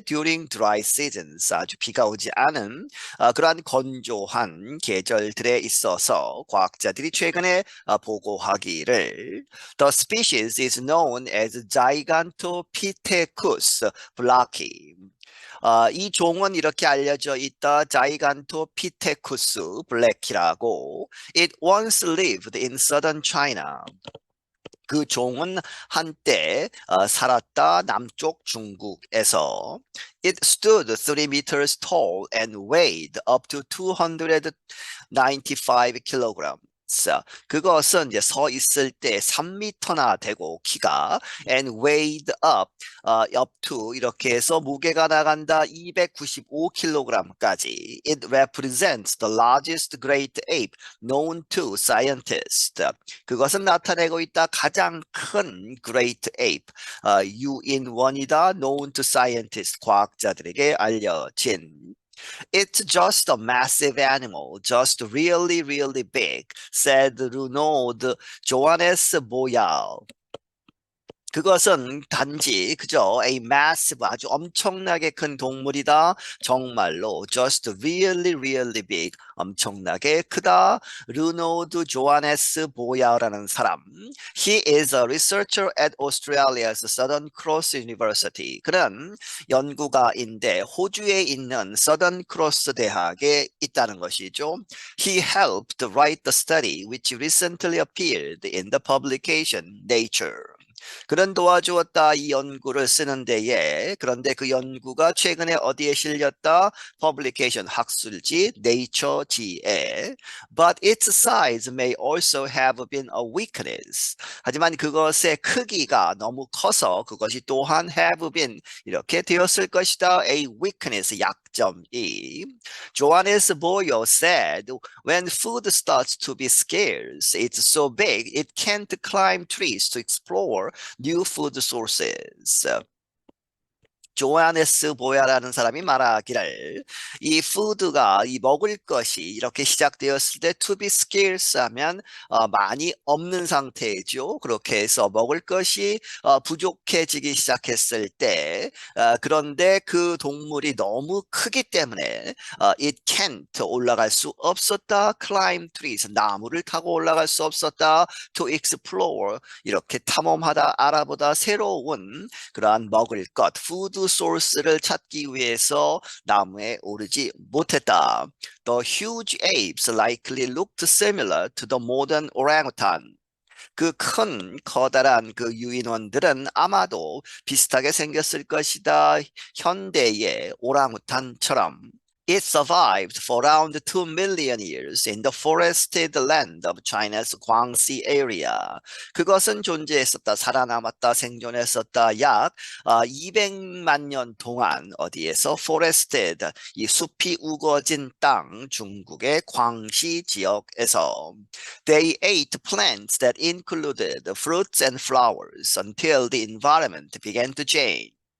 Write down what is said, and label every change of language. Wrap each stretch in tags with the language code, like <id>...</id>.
<en>during dry seasons</en> <ko>아주 비가 오지 않은 그러한 건조한 계절들에 있어서 과학자들이 최근에 보고하기를</ko> <en>The species is known as Gigantopithecus blacki.</en> <ko>이 종은 이렇게 알려져 있다. 자이간토피테쿠스 블랙키라고.</ko> <en>It once lived in southern China.</en> <ko>그 종은 한때 살았다 남쪽 중국에서.</ko> <en>It stood 3 meters tall and weighed up to 295 kilograms.</en> <ko>그것은 이제 서 있을 때 3미터나 되고 키가</ko> <en>and weighed up to</en> <ko>이렇게 해서 무게가 나간다 295kg까지.</ko> <en>It represents the largest great ape known to scientists.</en> <ko>그것은 나타내고 있다 가장 큰 great ape 유인원이다</ko> <en>known to scientists</en> <ko>과학자들에게 알려진.</ko> <en>It's just a massive animal, just really, really big, said Renaud Johannes Boyal.</en> <ko>그것은 단지 그저</ko> <en>a massive</en> <ko>아주 엄청나게 큰 동물이다. 정말로</ko> <en>just really really big</en> <ko>엄청나게 크다. 르노드 조하네스 보야라는 사람.</ko> <en>He is a researcher at Australia's Southern Cross University.</en> <ko>그는 연구가인데 호주에 있는 Southern Cross 대학에 있다는 것이죠.</ko> <en>He helped write the study which recently appeared in the publication Nature.</en> <ko>그는 도와주었다 이 연구를 쓰는 데에. 그런데 그 연구가 최근에 어디에 실렸다? 퍼블리케이션 학술지 네이처지에.</ko> <en>But its size may also have been a weakness.</en> <ko>하지만 그것의 크기가 너무 커서 그것이 또한</ko> <en>have been</en> <ko>이렇게 되었을 것이다.</ko> <en>A weakness</en> <ko>약점이.</ko> <en>Johannes Boyo said when food starts to be scarce, it's so big it can't climb trees to explore new food sources.</en> <ko>조하네스 보야라는 사람이 말하기를 이 푸드가 이 먹을 것이 이렇게 시작되었을 때</ko> <en>to be scarce</en> <ko>하면 많이 없는 상태죠. 그렇게 해서 먹을 것이 부족해지기 시작했을 때 그런데 그 동물이 너무 크기 때문에</ko> <en>it can't</en> <ko>올라갈 수 없었다.</ko> <en>climb trees</en> <ko>나무를 타고 올라갈 수 없었다.</ko> <en>to explore</en> <ko>이렇게 탐험하다 알아보다 새로운 그러한 먹을 것 food 소스를 찾기 위해서 나무에 오르지 못했다.</ko> <en>The huge apes likely looked similar to the modern orangutan.</en> <ko>그 큰 커다란 그 유인원들은 아마도 비슷하게 생겼을 것이다. 현대의 오랑우탄처럼.</ko> <en>It survived for around 2 million years in the forested land of China's Guangxi area.</en> <ko>그것은 존재했었다, 살아남았다, 생존했었다 약 200만 년 동안 어디에서 forested, 이 숲이 우거진 땅, 중국의 광시 지역에서</ko> <en>They ate plants that included fruits and flowers until the environment began to change.</en>